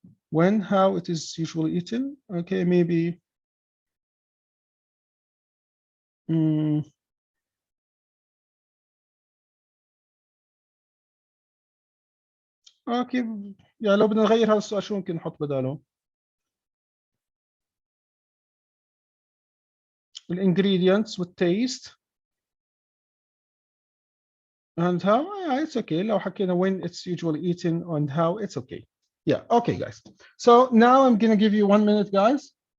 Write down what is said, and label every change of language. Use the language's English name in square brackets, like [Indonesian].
[English] When, how it is usually eaten. Okay, maybe [Arabic] اوكي، يعني لو بدنا نغير هذا السؤال شو ممكن نحط بداله؟ الانجريدينتس والتيست [English] and how. Yeah, it's okay. [Arabic] لو حكينا [English] when it's usually eaten and how, it's okay. Yeah, okay, guys. So now I'm gonna give you 1 minute, guys.